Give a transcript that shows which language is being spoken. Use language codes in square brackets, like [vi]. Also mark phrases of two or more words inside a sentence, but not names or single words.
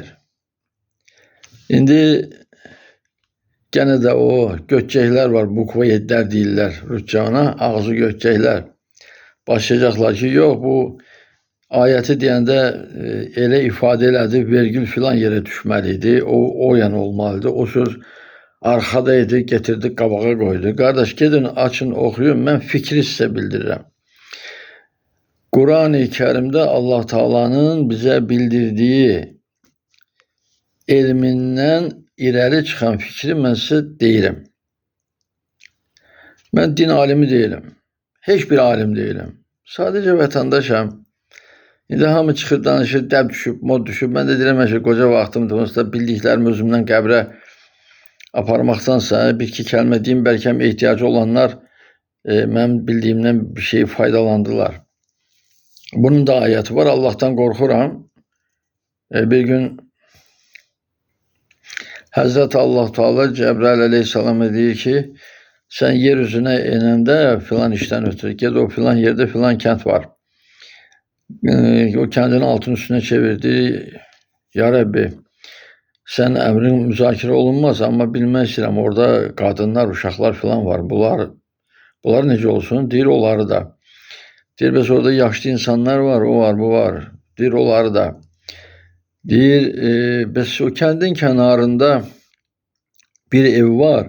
[az] İndi gene de o göçəklər var, bukva yedlər deyirlər Rüccana, ağzı göçəklər. Başlayacaqlar ki, yox bu ayəti deyəndə elə ifadə elədi, vergül filan yerə düşməliydi, o yan olmalıdır, o söz arkadaydı, getirdi, qabağa koydu. [tr] Kardeş gedin, açın, okuyun, ben fikri size bildirirəm. Kur'an-ı Kerim'de Allah Teala'nın bize bildirdiği [az] elmindən irəli çıxan fikri mən sizə deyirəm. Mən din alimi değilim. Heç bir alim değilim. Sadece vətəndaşam. İndi hamı çıxır, danışır, dəb düşüb, mod düşüb. Mən də deyirəm ki, qoca vaxtımdır. Onsuz da bildiklərimi özümdən qəbrə aparmaqdansa bir iki kəlmə deyim, bəlkə ehtiyacı olanlar mənim bildiyimdən bir şey faydalandılar. Bunun da ayəti var. Allah'tan qorxuram. [tr] Bir gün Hazreti Allah Teala Cebrail aleyhisselama deyir ki, sen yeryüzüne enəndə filan işten ötürü ged, o filan yerde filan kent var. O kendini altın üstüne çevirdi. Ya Rabbi, sen emrin müzakere olunmaz ama [az] bilmək istəyirəm, [tr] orada kadınlar, uşaqlar falan var. [az] Bunlar necə olsun? Deyir onları da. Deyir bəs orada yaşlı insanlar var, o var, bu var. Deyir onları da. Deyir bəs o kəndin kənarında bir ev var.